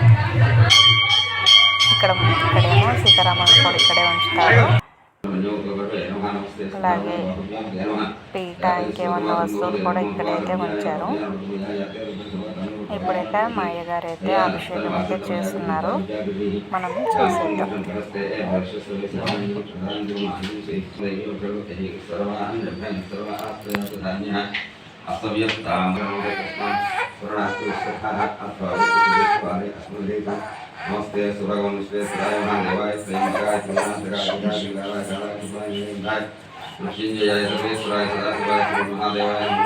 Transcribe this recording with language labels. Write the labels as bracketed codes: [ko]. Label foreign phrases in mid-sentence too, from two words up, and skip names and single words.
[te] ఇక్కడేమో సీతారాములు కూడా ఇక్కడే ఉంచుతారు. అలాగే పీట ఇంకేమన్నా వస్తువులు కూడా ఇక్కడైతే ఉంచారు. ఇప్పుడైతే మా అయ్యగారు అయితే అభిషేకం అయితే చేస్తున్నారు, మనం చూసేద్దాం. [sa] नमस्ते सुभगवान विश्वेश्वराय महादेवाय श्रीमकाय मृत्युंजयाय सर्वेश्वराय सदाशिवाय श्री महादेवाय